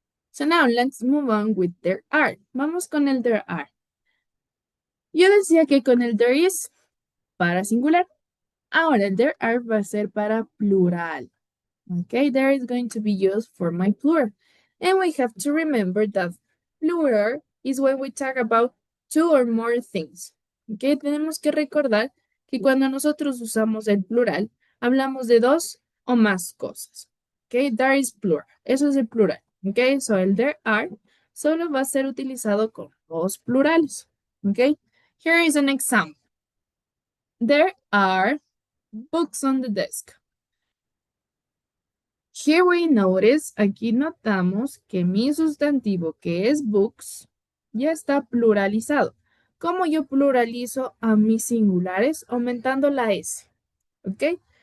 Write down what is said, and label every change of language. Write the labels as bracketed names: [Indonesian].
[English] So now let's move on with there are. [Spanish] Vamos con el there are. Yo decía que con el there is para singular. Ahora el there are va a ser para plural. [English] Okay, there is going to be used for my plural. And we have to remember that plural is when we talk about two or more things. [Spanish] Okay, tenemos que recordar que cuando nosotros usamos el plural, hablamos de dos o más cosas. [English] Okay, there is plural. [Spanish] Eso es el plural. Okay, so el there are solo va a ser utilizado con dos plurales. [English] Okay, here is an example. There are books on the desk. Here we notice, [Spanish] aquí notamos que mi sustantivo, que es books, ya está pluralizado. ¿Cómo yo pluralizo a mis singulares? Aumentando la S, ¿ok?